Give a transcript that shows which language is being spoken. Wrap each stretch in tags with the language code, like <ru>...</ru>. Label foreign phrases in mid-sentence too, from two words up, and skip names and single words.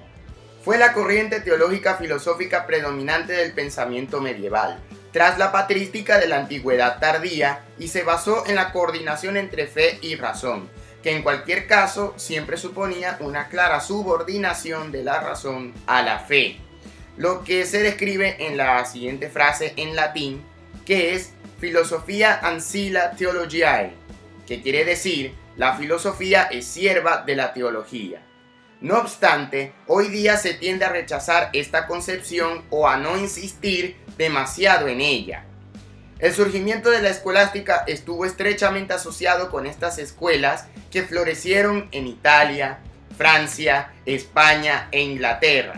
<es>Fue la corriente teológica filosófica predominante del pensamiento medieval, tras la patrística de la antigüedad tardía, y se basó en la coordinación entre fe y razón, que en cualquier caso siempre suponía una clara subordinación de la razón a la fe, lo que se describe en la siguiente frase en latín, que es</es> <la>Philosophia ancilla theologiae,</la> <es>que quiere decir la filosofía es sierva de la teología. No obstante, hoy día se tiende a rechazar esta concepción o a no insistir demasiado en ella. El surgimiento de la escolástica estuvo estrechamente asociado con estas escuelas que florecieron en Italia, Francia, España e Inglaterra.</es>